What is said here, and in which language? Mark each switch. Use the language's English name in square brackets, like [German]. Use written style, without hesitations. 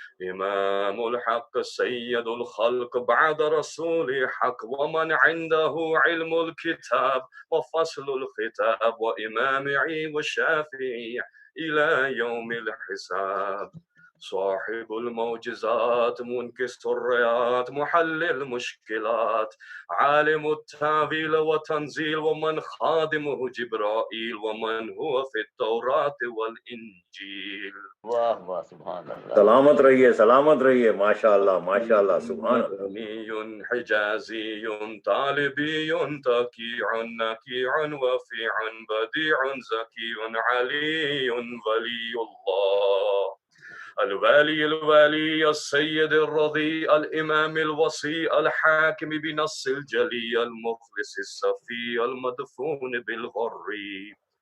[Arabic] إمام الحق سيد الخلق بعد رسول حق ومن عنده علم الكتاب وفصل الختاب وإمامي وشافعي إلى يوم الحساب صاحب المعجزات منكس الريات محل المشكلات عالم التاويل والتنزيل ومن خادمه جبرائيل ومن هو في التوراة والإنجيل. [Hindi] वाह वाह सुभान अल्लाह. सलामत रहिए माशाअल्लाह सुभान अल्लाह. [Arabic] أمي حجازي طالبي تكيع نكيع وفيع بديع زكي علي ولي الله الوالي السيد الرضي الإمام الوصي الحاكم بنص الجلي المخلص الصفي المدفون بالغري